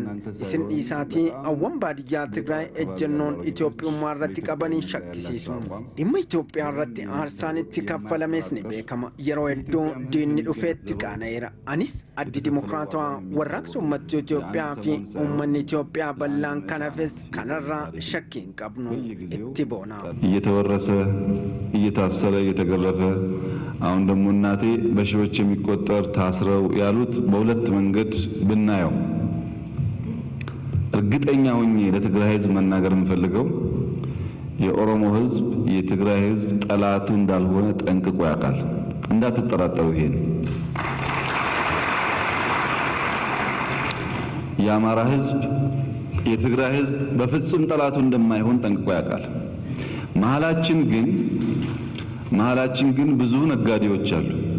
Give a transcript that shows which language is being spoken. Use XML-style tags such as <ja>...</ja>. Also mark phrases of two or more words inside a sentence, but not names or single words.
<om>Isin dhiisaatii awwan baadiyyaa Tigraay ejjennoon Itoophiyaa irratti qabanii shakkisiisu. Dhimma Itoophiyaa irratti aarsaan itti kaffalames ni beekama. Yeroo hedduu diinni dhufeetti qaana'eera. Anis addi dimokiraatawaa warraaqsa uummata Itoophiyaa fi uummanni Itoophiyaa bal'aan kanafes kanarraa shakkii hin qabnu itti boona.</om> <am>እየተወረሰ እየታሰረ እየተገረፈ አሁን ደግሞ እናቴ በሺዎች የሚቆጠር ታስረው ያሉት በሁለት መንገድ ብናየው እርግጠኛ ሆኜ ለትግራይ ህዝብ መናገር የምፈልገው የኦሮሞ ህዝብ የትግራይ ህዝብ ጠላቱ እንዳልሆነ ጠንቅቆ ያውቃል። እንዳትጠራጠሩ ይሄን። የአማራ ህዝብ የትግራይ ህዝብ በፍጹም ጠላቱ እንደማይሆን ጠንቅቆ ያውቃል። መሀላችን ግን ብዙ ነጋዴዎች አሉ።</am>